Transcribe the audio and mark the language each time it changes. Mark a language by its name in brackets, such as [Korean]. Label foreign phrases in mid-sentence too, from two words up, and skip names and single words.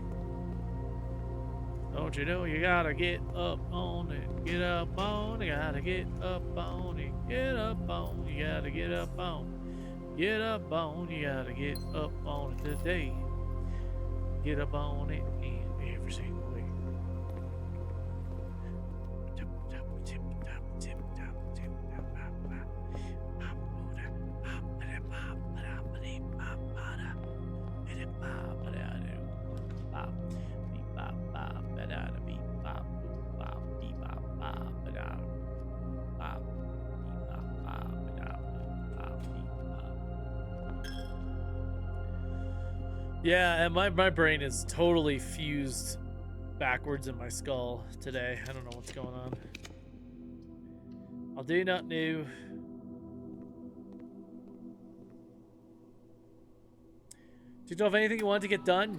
[English] Don't you know you gotta get up on it. Get up on it. Gotta get up on it. Get up on it. You gotta get up on it. Get up on it. You gotta get up on it today. Get up on it in every single way. Tip, tap, tip, tap, tip, tap, tip, tap, bop, bop. Bop, booda, bop, bada, bop, bada, bada, bop, bada. Bida, bop, bada, do, bop. Beep, bop, bop, bada, da, beep, bop, boop, bop, beep, bop, bop, bada, bop. Beep, bop, bop, bada, boop, bop, beep, bop. Yeah, and my brain is totally fused backwards in my skull today. I don't know what's going on. I'll do not new. Do you know of anything you want to get done?